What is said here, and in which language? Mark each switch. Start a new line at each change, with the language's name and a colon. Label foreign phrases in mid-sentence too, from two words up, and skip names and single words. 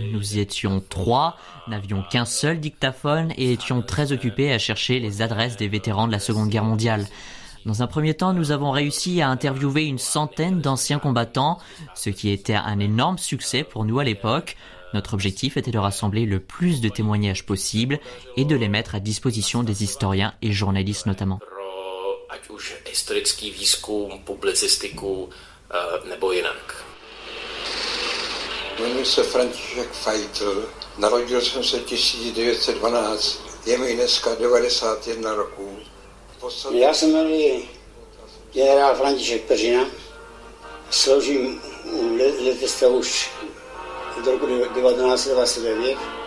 French: Nous étions 3, n'avions qu'un seul dictaphone et étions très occupés à chercher les adresses des vétérans de la Seconde Guerre mondiale. Dans un premier temps, nous avons réussi à interviewer une centaine d'anciens combattants, ce qui était un énorme succès pour nous à l'époque. Notre objectif était de rassembler le plus de témoignages possible et de les mettre à disposition des historiens et journalistes notamment.
Czech: Ať už historický výzkum, publicistiku nebo jinak. Jmenuji se František Fajtl, narodil jsem se 1912, je mi dneska 91 roků. Já se jmenuji generál František Peřina, sloužím u letectva už od roku 1929.